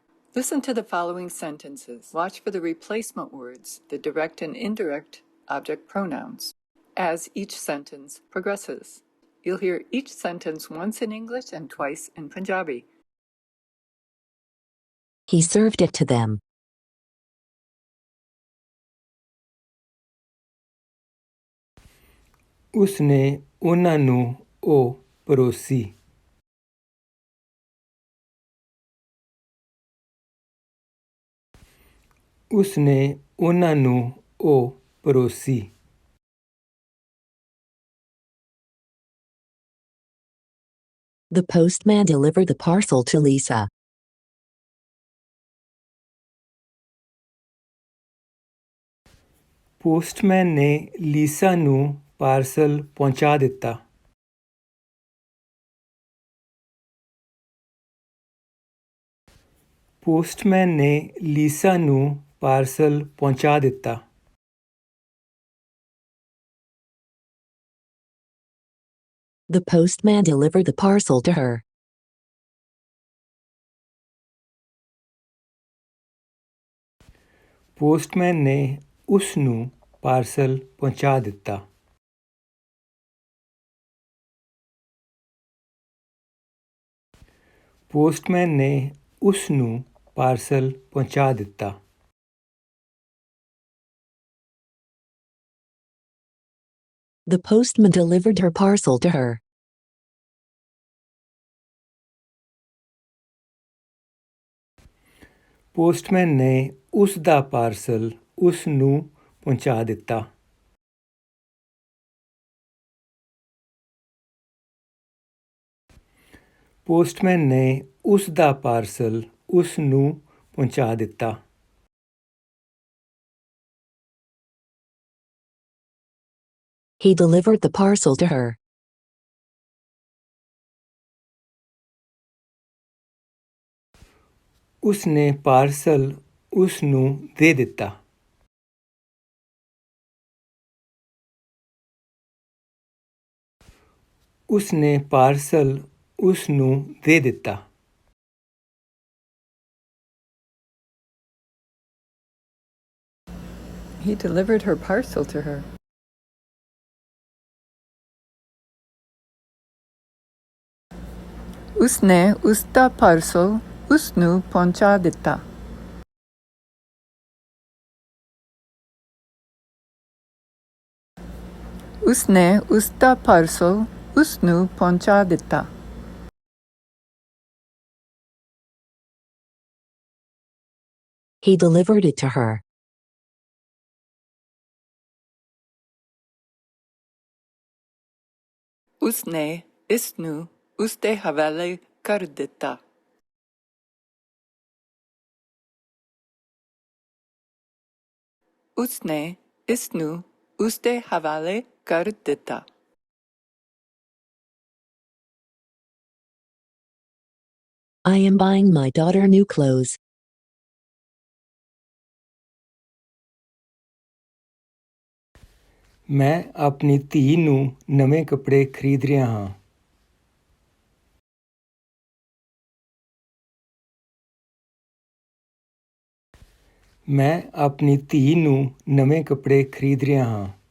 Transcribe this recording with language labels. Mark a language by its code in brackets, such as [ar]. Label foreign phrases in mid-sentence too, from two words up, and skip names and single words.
[en] Listen to the following sentences. Watch for the replacement words, the direct and indirect object pronouns, as each sentence progresses. You'll hear each sentence once in English and twice in Punjabi. He served it to them. [pa] ਉਸਨੇ ਉਹਨਾਂ ਨੂੰ ਉਹ ਪਰੋਸੀ। ਉਸਨੇ ਉਹਨਾਂ ਨੂੰ ਉਹ ਪਰੋਸੀ। [en] The postman delivered the parcel to Lisa. [pa] ਪੋਸਟਮੈਨ ਨੇ ਲੀਸਾ ਨੂੰ ਪਾਰਸਲ ਪਹੁੰਚਾ ਦਿੱਤਾ। ਪੋਸਟਮੈਨ ਨੇ ਲੀਸਾ ਨੂੰ ਪਾਰਸਲ ਪਹੁੰਚਾ ਦਿੱਤਾ। [en] The postman delivered the parcel to her. [pa] ਪੋਸਟਮੈਨ ਨੇ ਉਸ ਨੂੰ ਪਾਰਸਲ ਪਹੁੰਚਾ ਦਿੱਤਾ। ਪੋਸਟਮੈਨ ਨੇ ਉਸ ਨੂੰ ਪਾਰਸਲ ਪਹੁੰਚਾ ਦਿੱਤਾ। [en] The postman delivered her parcel to her. [pa] ਪੋਸਟਮੈਨ ਨੇ ਉਸ ਦਾ ਪਾਰਸਲ ਉਸ ਨੂੰ ਪਹੁੰਚਾ ਦਿੱਤਾ। ਪੋਸਟਮੈਨ ਨੇ ਉਸ ਦਾ ਪਾਰਸਲ ਉਸ ਨੂੰ ਪਹੁੰਚਾ ਦਿੱਤਾ। [en] He delivered the parcel to her. [pa] ਉਸ ਨੇ ਪਾਰਸਲ ਉਸ ਨੂੰ ਦੇ ਦਿੱਤਾ। ਉਸ ਨੇ ਪਾਰਸਲ ਉਸ ਨੂੰ ਦੇ ਦਿੱਤਾ। [en] He delivered her parcel to her. [pa] ਉਸਨੇ ਉਸ ਦਾ ਪਾਰਸਲ ਉਸ ਨੂੰ ਪਹੁੰਚਾ ਦਿੱਤਾ। ਉਸਨੇ ਉਸ ਦਾ ਪਾਰਸਲ ਉਸ ਨੂੰ ਪਹੁੰਚਾ ਦਿੱਤਾ। [en] He delivered it to her. [pa] ਉਸਨੇ ਇਸ ਨੂੰ ਉਸ ਦੇ ਹਵਾਲੇ ਕਰ ਦਿੱਤਾ। ਉਸਨੇ ਇਸ ਨੂੰ ਉਸ ਦੇ ਹਵਾਲੇ ਕਰ ਦਿੱਤਾ। [en] I am buying my daughter new clothes. [pa] ਮੈਂ ਆਪਣੀ ਧੀ ਨੂੰ ਨਵੇਂ ਕੱਪੜੇ ਖਰੀਦ ਰਿਹਾ ਹਾਂ। ਮੈਂ ਆਪਣੀ ਧੀ ਨੂੰ ਨਵੇਂ ਕੱਪੜੇ ਖਰੀਦ ਰਿਹਾ ਹਾਂ।